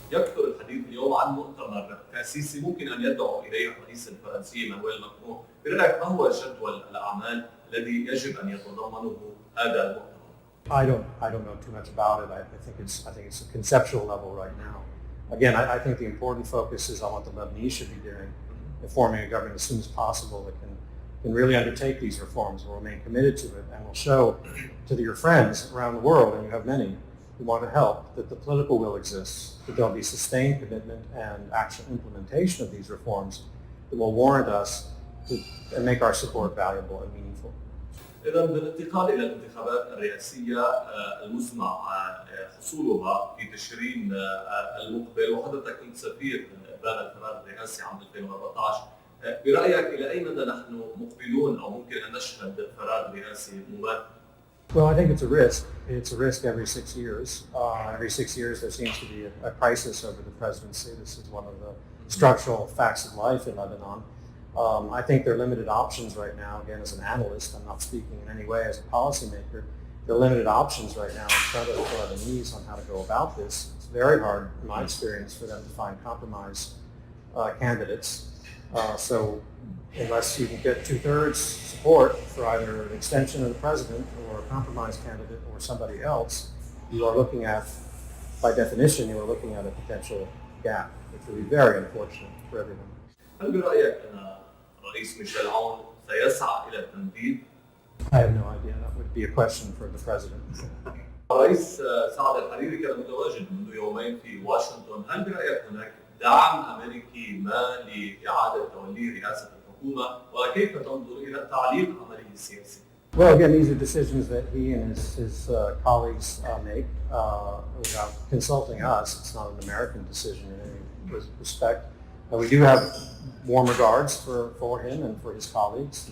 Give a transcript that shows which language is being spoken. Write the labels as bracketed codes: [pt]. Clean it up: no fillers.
[ar] يكثر الحديث اليوم عن مؤتمر تأسيسي ممكن أن يدعو إليه الرئيس الفرنسي مانويل ماكرون. برأيك ما هو جدول الأعمال الذي يجب أن يتضمنه هذا المؤتمر؟ [en] I don't know too much about it. I think it's a conceptual level right now. Again, I think the important focus is on what the Lebanese should be doing, forming a government as soon as possible that can really undertake these reforms, will remain committed to it, and will show to your friends around the world, and you have many who want to help, that the political will exists, that there'll be sustained commitment and actual implementation of these reforms that will warrant us and make our support valuable and meaningful. [ar] إذا بالانتقال إلى الانتخابات الرئاسية المزمع حصولها في تشرين المقبل، وحضرتك كنت سفير إبان القرار الرئاسي عام 2014، برأيك إلى أي مدى نحن مقبلون أو ممكن أن نشهد قرار رئاسي مباشر؟ [en] Well, I think it's a risk. It's a risk every 6 years. Every 6 years there seems to be a crisis over the presidency. This is one of the structural facts of life in Lebanon. I think there are limited options right now. Again, as an analyst, I'm not speaking in any way as a policymaker. There are limited options right now in front of the Lebanese on how to go about this. It's very hard, in my experience, for them to find compromise candidates. So unless you can get 2/3 support for either an extension of the president or a compromise candidate or somebody else, you are looking at, by definition, you are looking at a potential gap, which would be very unfortunate for everyone. [ar] هل برأيك أن الرئيس ميشيل عون سيسعى إلى التمديد؟ [en] I have no idea. That would be a question for the president. [ar] الرئيس سعد الحريري كان متواجد منذ يومين في واشنطن. هل برأيك هناك دعم أمريكي ما لإعادة تولي رئاسة الحكومة، وكيف تنظر إلى تعليق عمله السياسي؟ [en] Well, again, these are decisions that he and his colleagues make without consulting us. It's not an American decision in any respect. We do have warm regards for him and for his colleagues.